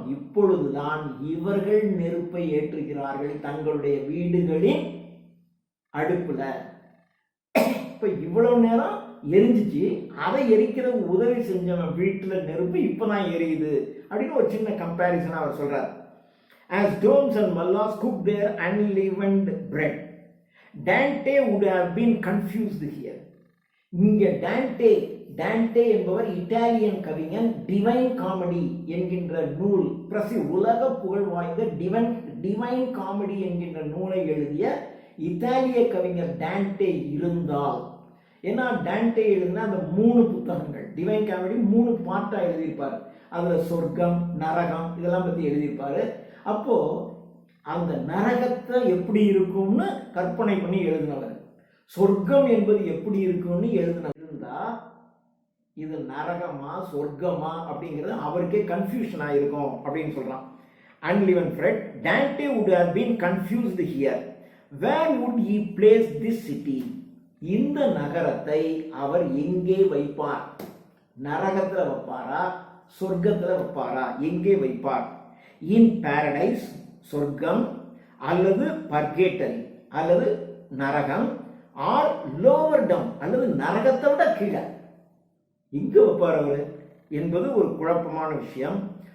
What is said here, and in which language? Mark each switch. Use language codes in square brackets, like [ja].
[ta] இப்பொழுதுதான் இவர்கள் நெருப்பை ஏற்றுகிறார்கள் தங்களுடைய வீடுகளின் அடுப்புல. இப்ப இவ்வளவு நேரம் எரிஞ்சிச்சு, அதை எரிக்கிறது உதவி செஞ்சவன் வீட்டுல நெருப்பு இப்பதான் எரியுது அப்படின்னு ஒரு சின்ன கம்பேரிசன் அவர் சொல்றார். [en] As domes and mallas cook their unleavened bread, Dante would have been confused here. [ta] இங்க டான்டே என்பவர் இட்டாலியன் கவிஞன். டிவைன் காமெடி என்கின்ற நூல், உலக புகழ் வாய்ந்த டிவைன் காமெடி என்கின்ற நூலை எழுதிய இத்தாலிய கவிஞர் டான்டே இருந்தால், ஏன்னா டான்டே எழுதின அந்த 3 புத்தகங்கள், டிவைன் காமெடி 3 பார்ட்டா எழுதியிருப்பார். அதுல சொர்க்கம், நரகம் இதெல்லாம் பத்தி எழுதியிருப்பாரு. அப்போ அந்த நரகத்தை எப்படி இருக்கும்னு கற்பனை பண்ணி எழுதினவர், சொர்க்கம் என்பது எப்படி இருக்கும்னு எழுதினவர் இருந்தா இது நரகமா சொர்க்கமா அப்படிங்கிறது அவருக்கே கன்ஃபியூஷன் ஆயிருக்கும் அப்படின்னு சொல்றான். [en] Unleavened bread, Dante would have been confused here. Where would he place this city? [ta] இந்த நகரத்தை அவர் எங்கே வைப்பார்? நரகத்துல வைப்பாரா, சொர்க்கத்துல வைப்பாரா, எங்கே வைப்பார்? [en] in paradise, [ta] சொர்க்கம், அல்லது பர்கேட்டரி, அல்லது நரகம், [en] or lower down, [ta] அல்லது நரகத்தை விட கீழே எங்க வைப்பார் அவர் என்பது ஒரு குழப்பமான விஷயம்.